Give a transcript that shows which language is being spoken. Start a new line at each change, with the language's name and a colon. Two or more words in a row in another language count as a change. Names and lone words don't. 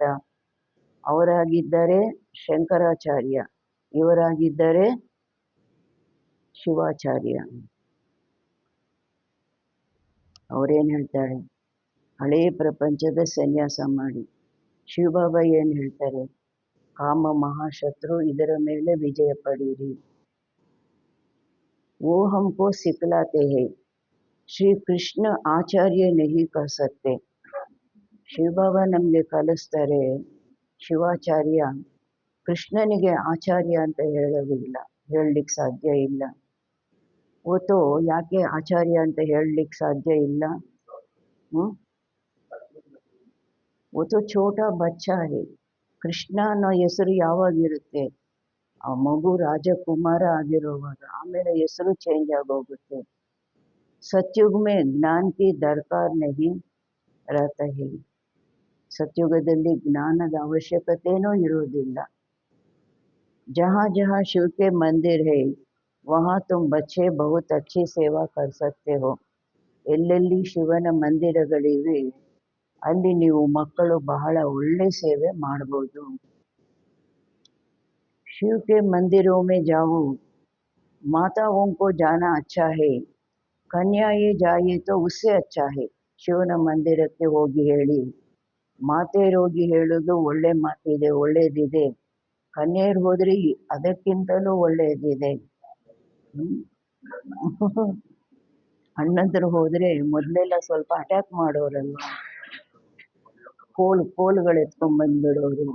Kannada: ಅವರಾಗಿದ್ದರೆ ಶಂಕರಾಚಾರ್ಯ, ಇವರಾಗಿದ್ದರೆ ಶಿವಾಚಾರ್ಯ. ಅವರೇನು ಹೇಳ್ತಾರೆ? ಹಳೇ ಪ್ರಪಂಚದ ಸನ್ಯಾಸ ಮಾಡಿ. ಶಿವಬಾಬಾ ಏನು ಹೇಳ್ತಾರೆ? ಕಾಮ ಮಹಾಶತ್ರು, ಇದರ ಮೇಲೆ ವಿಜಯ ಪಡೀರಿ.
Hindi: वो हमको सिखलाते हैं, श्री कृष्ण आचार्य नहीं कह सकते.
Kannada: ಶಿವಬಾಬಾ ನಮಗೆ ಕಲಿಸ್ತಾರೆ, ಶಿವಾಚಾರ್ಯ. ಕೃಷ್ಣನಿಗೆ ಆಚಾರ್ಯ ಅಂತ ಹೇಳೋದಿಲ್ಲ, ಹೇಳಲಿಕ್ಕೆ ಸಾಧ್ಯ ಇಲ್ಲ. ಓತೋ ಯಾಕೆ ಆಚಾರ್ಯ ಅಂತ ಹೇಳಲಿಕ್ಕೆ ಸಾಧ್ಯ ಇಲ್ಲ?
Hindi: वो तो छोटा बच्चा है.
Kannada: ಕೃಷ್ಣ ಅನ್ನೋ ಹೆಸರು ಯಾವಾಗಿರುತ್ತೆ? ಆ ಮಗು ರಾಜಕುಮಾರ ಆಗಿರುವಾಗ, ಆಮೇಲೆ ಹೆಸರು ಚೇಂಜ್ ಆಗೋಗುತ್ತೆ.
Hindi: सतयुग में ज्ञान की दरकार नहीं रहता है.
Kannada: ಸತ್ಯುಗದಲ್ಲಿ ಜ್ಞಾನದ ಅವಶ್ಯಕತೆನೂ ಇರೋದಿಲ್ಲ.
Hindi: जहाँ जहाँ शिव के मंदिर है, वहाँ तुम बच्चे बहुत अच्छी सेवा कर सकते हो.
Kannada: ಎಲ್ಲೆಲ್ಲಿ ಶಿವನ ಮಂದಿರಗಳಿವೆ, ಅಲ್ಲಿ ನೀವು ಮಕ್ಕಳು ಬಹಳ ಒಳ್ಳೆ ಸೇವೆ ಮಾಡ್ಬೋದು.
Hindi: शिव के मंदिरों में जाओ, माताओं को जाना अच्छा है, कन्याएं जाए तो उससे अच्छा है.
Kannada: ಶಿವನ ಮಂದಿರಕ್ಕೆ ಹೋಗಿ ಹೇಳಿ, ಮಾತೆಯರು ಹೋಗಿ ಹೇಳೋದು ಒಳ್ಳೆ ಮಾತಿದೆ, ಒಳ್ಳೇದಿದೆ. ಕನ್ಯೆಯರು ಹೋದ್ರಿ ಅದಕ್ಕಿಂತಲೂ ಒಳ್ಳೆಯದಿದೆ. ಅಣ್ಣಂದರು ಹೋದ್ರೆ ಮೊದಲೆಲ್ಲ ಸ್ವಲ್ಪ ಅಟ್ಯಾಕ್ ಮಾಡೋರಲ್ವ, ಕೋಲ್ಗಳು ಎತ್ಕೊಂಡ್ಬಂದ್ಬಿಡೋರು.